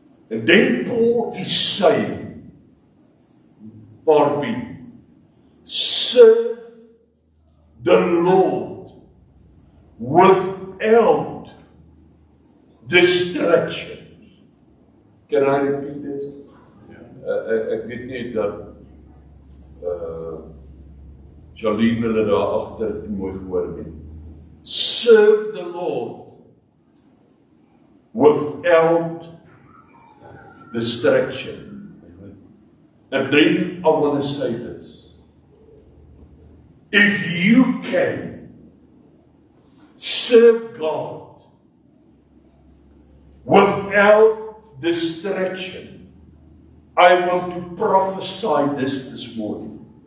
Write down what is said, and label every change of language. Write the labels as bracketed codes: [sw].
[en] And then Paul is saying, part B, serve the Lord without distractions. Can I repeat this? [af] Ek weet nie dat Charlene hulle daar agter mooi gehoor het. [en] Serve the Lord without distraction. And then I want to say this. If you can serve God without distraction, I want to prophesy this morning.